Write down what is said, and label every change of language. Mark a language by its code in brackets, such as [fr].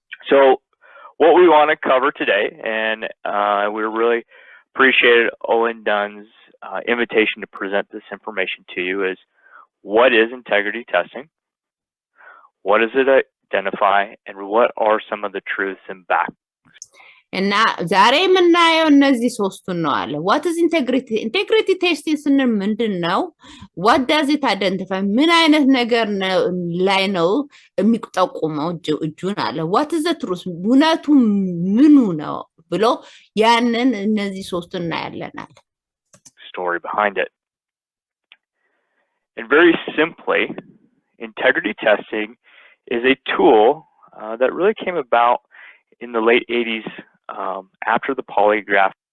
[en] So what we want to cover today, and we really appreciated Owen Dunn's invitation to present this information to you, is what is integrity testing, what does it identify, and what are some of the truths and facts. [am] እና ዛሬ የምናየው እነዚህ ሶስቱን ነው አለ። [en] what is integrity? integrity testing [am] ስንል ምንድነው? [en] what does it identify? [am] ምን አይነት ነገር ላይ ነው የሚጠቁመው እጁን አለ። [en] what is the truth? [am] እውነቱ ምኑ ነው ብሎ ያንን እነዚህ ሶስቱን እናያለን አለ። [en] story behind it. And very simply, integrity testing is a tool that really came about in the late 80s after the polygraph.